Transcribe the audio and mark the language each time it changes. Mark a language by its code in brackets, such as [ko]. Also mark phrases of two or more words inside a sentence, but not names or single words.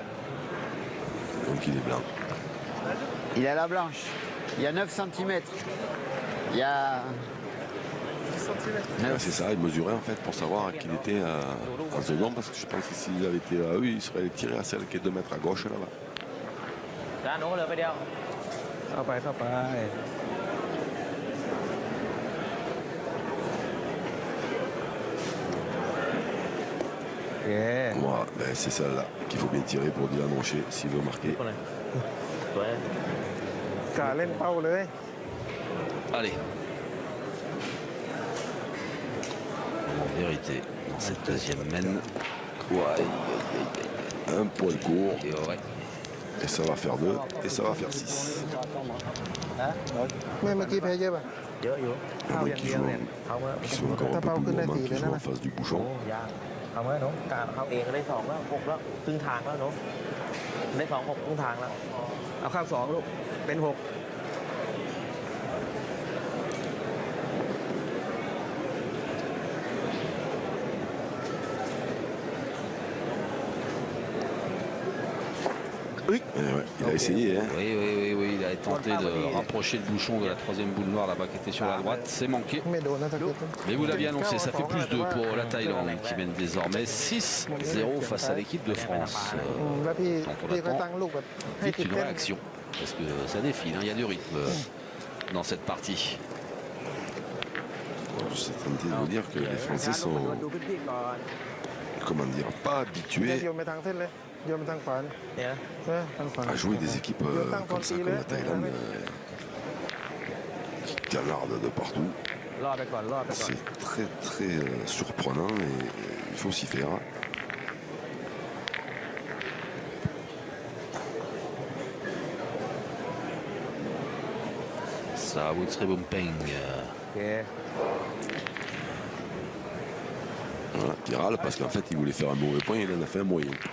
[fr] Donc il est blanc. Il est à la blanche. Il y a 9 cm. Il y a... Ouais, c'est ça, il mesurait en fait pour savoir qu'il était en second, parce que je pense que s'il avait été à eux, il serait allé tirer à celle qui est 2 mètres à gauche là-bas. [th] ด้านโน้นเลยไปเดียวเข้าไป [fr] Voilà, ben, c'est celle-là qu'il faut bien tirer pour Dylan Rocher s'il veut marquer. [th] กาเล่นเป้าเลย [fr] Allez. En vérité, dans cette deuxième mène. Ouais, Un poil court, et ouais. et ça va faire 2, et ça va faire 6. [th] เมื่อกี้แพ้เยอะป่ะ เยอะอยู่ [fr] Il y en a qui jouent, qui sont encore un peu plus gourmands, qui jouent en face du bouchon. [th] ยากเอาไหมน้องการเขาเองก็ได้2แล้ว6แล้วครึ่งทางแล้วน้องได้2 6ครึ่งทางแล้วเอาข้าง2ลูกเป็น6 [fr] Ouais, il a essayé, hein. Oui, il a tenté de rapprocher le bouchon de la troisième boule noire là-bas qui était sur la droite. C'est manqué. [th] ไม่โดนนะตะกี้ [fr] Mais vous l'aviez annoncé, ça fait plus 2 pour la Thaïlande qui mène désormais 6-0 face à l'équipe de France. [th] แล้วพี่ [fr] Quand on [th] พี่ก็ [fr] attend [th] ตั้งลูกแบบให้ [fr] vite [th] ติด [fr] une [th] เต้น [fr] réaction, parce que ça défile, hein, il y a du rythme dans cette partie. Je suis tenté de vous dire que les Français sont, [th] ดูพื้นที่ก่อน [fr] comment dire, pas [th] เนี่ย [fr] habitués [th] โยนไปทางเส้นเลยโยนไปทางขวาเนี่ย เนี่ย ทางขวา [fr] à jouer des équipes comme ça, comme la Thaïlande, qui canardent de partout. [th] รอดไปก่อนรอดไปก่อน [fr] C'est très très surprenant et il faut s'y faire. Ça, Woodsley Bumpeng. [th] โอเค [fr] Voilà, qui râle parce qu'en fait il voulait faire un mauvais point et il en a fait un moyen.